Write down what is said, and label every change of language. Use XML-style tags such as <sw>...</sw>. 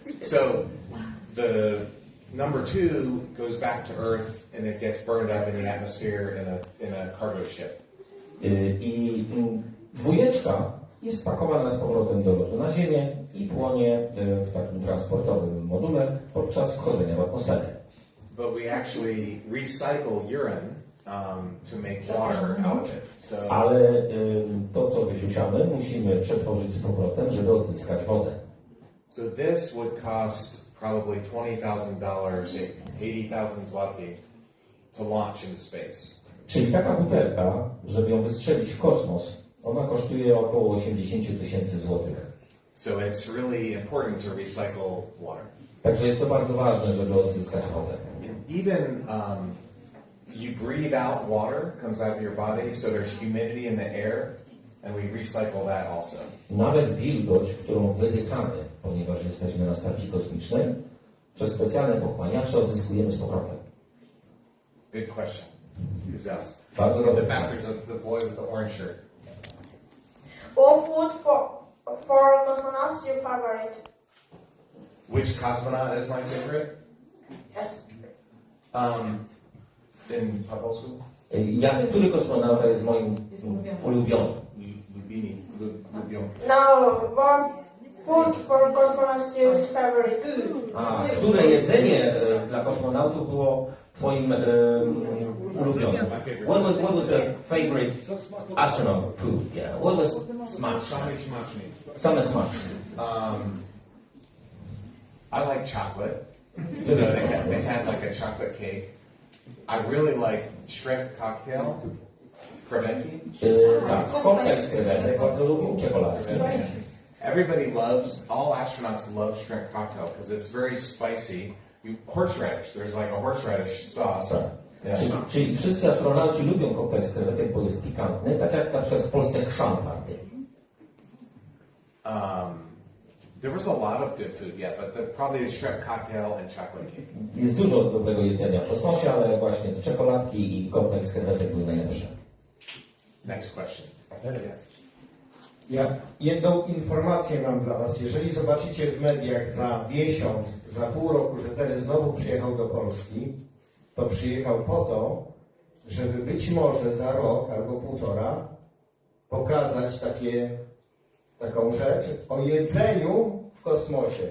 <en>So the number two goes back to Earth, and it gets burned up in the atmosphere in a cargo ship.</en> <pl>I dwójeczka jest pakowana z powrotem do lotu na Ziemię i płonie w takim transportowym module podczas wchodzenia w atmosferę.</pl> <en>But we actually recycle urine to make water out of it. So</en> <pl>Ale to, co wysiusiamy, musimy przetworzyć z powrotem, żeby odzyskać wodę.</pl> <en>So this would cost probably $20,000, 80,000 zloty to launch into space.</en> <pl>Czyli taka butelka, żeby ją wystrzelić w kosmos, ona kosztuje około 80 000 złotych.</pl> <en>So it's really important to recycle water.</en> <pl>Także jest to bardzo ważne, żeby odzyskać wodę.</pl> <en>Even you breathe out water, comes out of your body, so there's humidity in the air, and we recycle that also.</en> <pl>Nawet wilgoć, którą wydychamy, ponieważ jesteśmy na stacji kosmicznej, przez specjalne pochłaniacze odzyskujemy z powrotem.</pl> <en>Good question. Who's else?</en> <pl>Bardzo</pl> <en>The</en> <pl>dobre</pl> <en>back</en> <pl>pytanie.</pl> <en>there's the boy with the orange shirt. What food for cosmonauts your favorite? Which cosmonaut is my favorite? Yes. In Paposku?</en> <pl>Który kosmonauta jest moim ulubionym? Lubini.</pl> <en>Now, what food for cosmonauts your favorite?</en> <pl>A, które jedzenie dla kosmonautów było twoim ulubionym?</pl> <en>What was the favorite astronaut food? Yeah. What was smash? Same smash. I like chocolate. So they had like a chocolate cake. I really like shrimp cocktail. Crevetti.</en> <pl>Tak, koktajl z krewetek, bardzo lubię czekoladę.</pl> <en>Everybody loves, all astronauts love shrimp cocktail because it's very spicy. Horseradish, there's like a horseradish sauce.</en> <pl>Tak.</pl> <en>Yeah.</en> <pl>Czyli wszyscy astronauci lubią koktajl z krewetek, bo jest pikantny, tak jak na przykład w Polsce chrzan party.</pl> <en>There was a lot of good food, yeah, but probably the shrimp cocktail and chocolate cake.</en> <pl>Jest dużo dobrego jedzenia w kosmosie, ale właśnie te czekoladki i koktajl z krewetek były najlepsze.</pl> <en>Next question.</en> <pl>Ja jedną informację mam dla Was. Jeżeli zobaczycie w mediach za miesiąc, za pół roku, że Terry znowu przyjechał do Polski, to przyjechał po to, żeby być może za rok albo półtora pokazać taką rzecz o jedzeniu w kosmosie.</pl>